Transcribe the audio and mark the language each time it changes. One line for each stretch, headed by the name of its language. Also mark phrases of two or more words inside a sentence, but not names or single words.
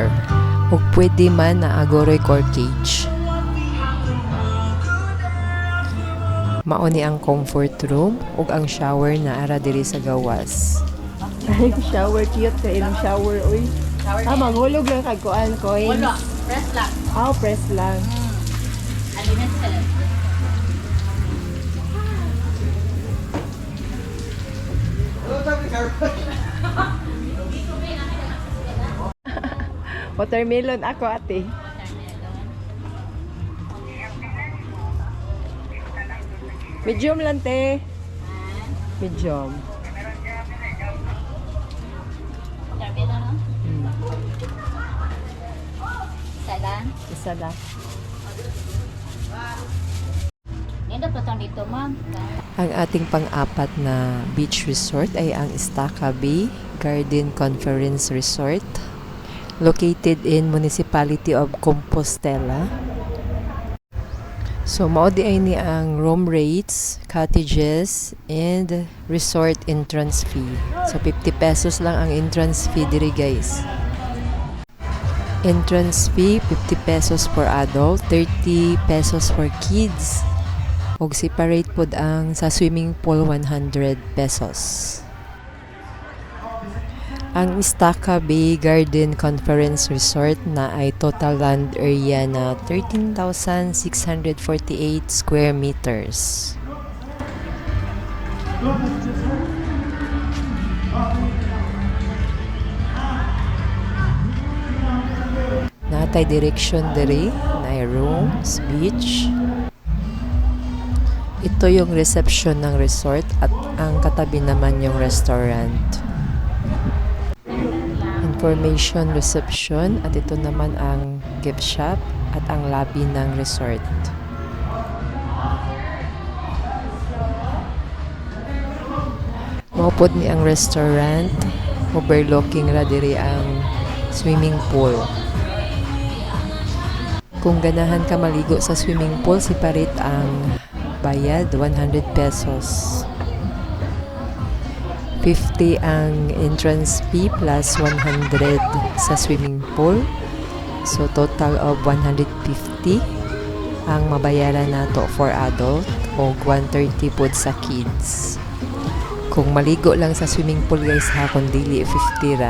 Cebuano: Ug pwede man na agoroy corkage. Mao ni ang comfort room ug ang shower na ara diri sa gawas. Ay, shower cute ka ilang shower oy. Manghulog lang kag kuan coins. Wala, press lang. Press lang. Unlimited. Watermelon ako ate. Medium lang te. Medium.
Filipino: Sabi na no? Isa lang. Isa lang. Nendo po tong dito ma'am. Ang ating pang-apat na beach resort ay ang Estaca Bay Garden Conference Resort
English: located in
Filipino: Municipality of Compostela.
Cebuano: So mao di ay ni ang
English: room rates, cottages, and resort entrance fee.
Cebuano: So 50 pesos lang ang
English: entrance fee
Cebuano: diri guys.
English: Entrance fee 50 pesos for adult, 30 pesos for kids.
Cebuano: Og separate pod ang sa swimming pool 100 pesos. Ang Estaca Bay Garden Conference Resort na ay
English: total land area
Cebuano: na 13,648
English: square meters.
Cebuano: Natay direction diri na ay rooms, beach.
Filipino: Ito yung reception ng resort at ang katabi naman yung restaurant. Information reception at ito naman ang gift shop at ang lobby ng resort.
Cebuano: Maupod ni ang restaurant, overlooking ra diri ang swimming pool. Kung ganahan ka maligo sa swimming pool, separate ang bayad 100 pesos. 50 ang entrance fee plus 100 sa swimming pool. So
English: total of
Cebuano: 150 ang mabayaran nato
English: for adult
Cebuano: o 130 po sa kids. Kung maligo lang sa swimming pool guys ha, kung dili 50 ra.